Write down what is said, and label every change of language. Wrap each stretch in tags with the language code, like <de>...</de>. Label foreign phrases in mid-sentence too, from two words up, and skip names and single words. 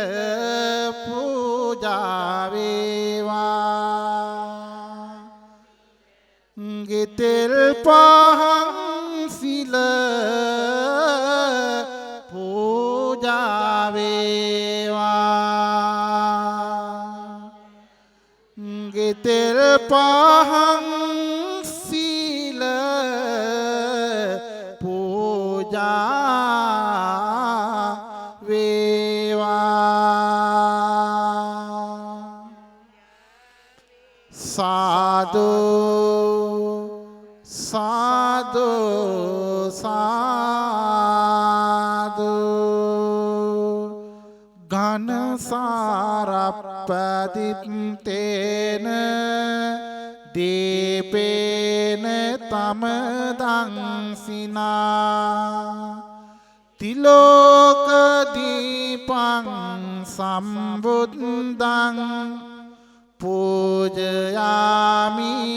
<si>පූජා වේවා ගිතෙල් පහන් සීල පූජා වේවා ගිතෙල් පහන් සීල</si> <pi>පූජා साधु साधु साधु घन सारपदितेन दीपेन तमदंसिना तिलोक दीपं संबुद्धं पूजयामि</pi>